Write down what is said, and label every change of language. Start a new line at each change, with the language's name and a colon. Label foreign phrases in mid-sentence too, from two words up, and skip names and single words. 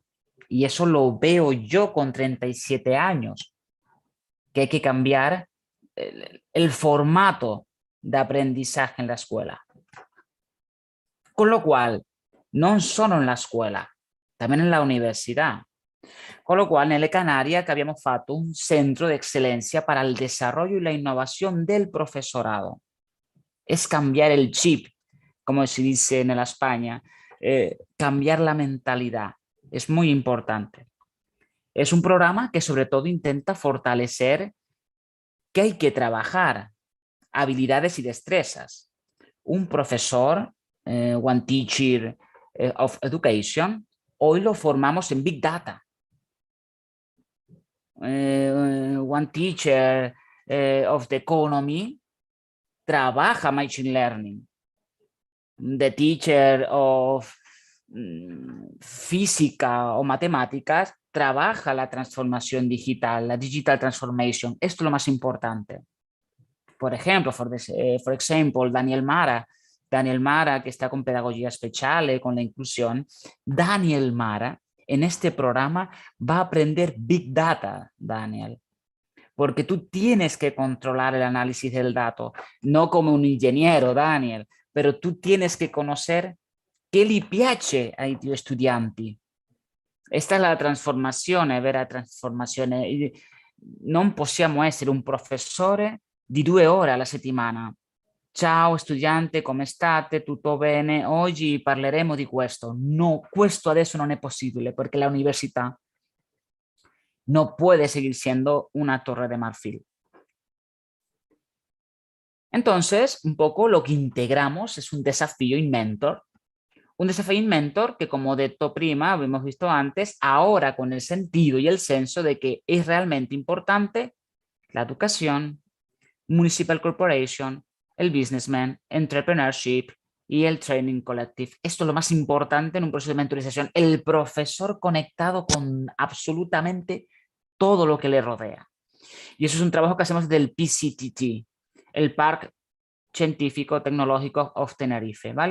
Spanish: Y eso lo veo yo con 37 años, que hay que cambiar el formato de aprendizaje en la escuela. Con lo cual, no solo en la escuela, también en la universidad. Con lo cual,
Italian: nelle Canarie
Spanish: que
Italian: abbiamo fatto
Spanish: un centro de excelencia para el desarrollo y la innovación del profesorado. Es cambiar el chip, como se dice en la España, cambiar la mentalidad. Es muy importante. Es un programa que sobre todo intenta fortalecer que hay que trabajar habilidades y destrezas. Un profesor,
English: one teacher of education,
Spanish: hoy lo formamos en Big Data.
English: One teacher of the economy trabaja machine learning. The teacher of
Spanish: física o matemáticas trabaja la transformación digital, la
English: digital transformation.
Spanish: Esto es lo más importante. Por ejemplo,
English: for example,
Spanish: Daniel Mara, que está con pedagogía especial, con la inclusión. Daniel Mara, en este programa, va a aprender Big Data, Daniel. Porque tú tienes que controlar el análisis del dato, no como un ingeniero, Daniel, pero tú tienes que conocer
Italian: che gli piace ai tuoi studenti. Questa è la trasformazione, vera trasformazione. Non possiamo essere un professore di 2 ore alla settimana. Ciao studiante, come state? Tutto bene? Oggi parleremo di questo. No, questo adesso non è possibile perché la università
Spanish: no puede seguir siendo una torre de marfil. Entonces, un poco lo que integramos es un desafío in mentor. Un desafío in mentor que, como
Italian: detto prima,
Spanish: hemos visto antes, ahora con el sentido y el senso de que es realmente importante la educación,
English: municipal corporation,
Spanish: el
English: businessman, entrepreneurship
Spanish: y el
English: training collective.
Spanish: Esto es lo más importante en un proceso de mentorización. El profesor conectado con absolutamente todo lo que le rodea. Y eso es un trabajo que hacemos del PCTT, el Parque Científico Tecnológico of Tenerife, ¿vale?